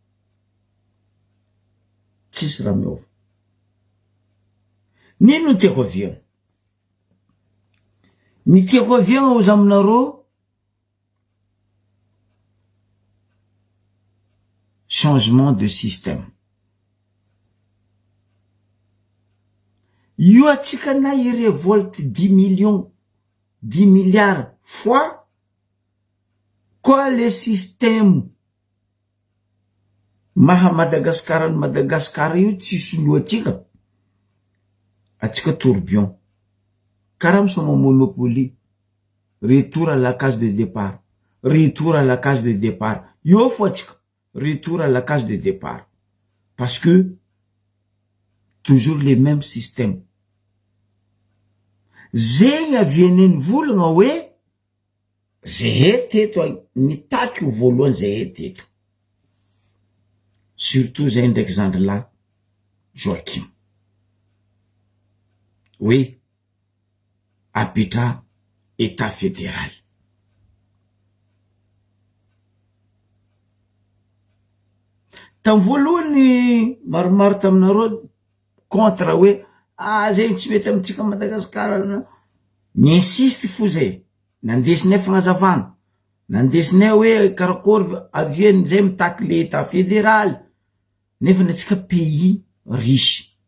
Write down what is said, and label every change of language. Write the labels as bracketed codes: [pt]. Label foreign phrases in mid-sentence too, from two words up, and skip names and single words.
[mg] tsisy raha miova nino ny tiako aviagna ny tiako aviagna ozy aminareo [fr] changement de système [mg] io atsika na i révolte [fr] 10 millions 10 milliards fois [mg] koa [fr] le système [mg] maha Madagasikara io tsisy loatsika atsika tourbillon karaha misoma monopoly [fr] retour à la case de départ retour à la case de départ [mg] io fo atsika [fr] retour à la case de départ parce que toujours les mêmes systèmes [mg] zegny avianeny volagna hoe zay teto nitaky voalohany zay teto surtout zay ndraiky zandry la Joakim oui apitra [fr] état fédéral [mg] tam voalohany maromaro taminareo contre hoe zegny tsy mety amitsika Madagasikara ni insiste fo zay nandesinay fagnazavana nandesinay hoe karakory aviany zay mitaky [fr] le état fédéral [mg] nefa natsika [fr] pays riche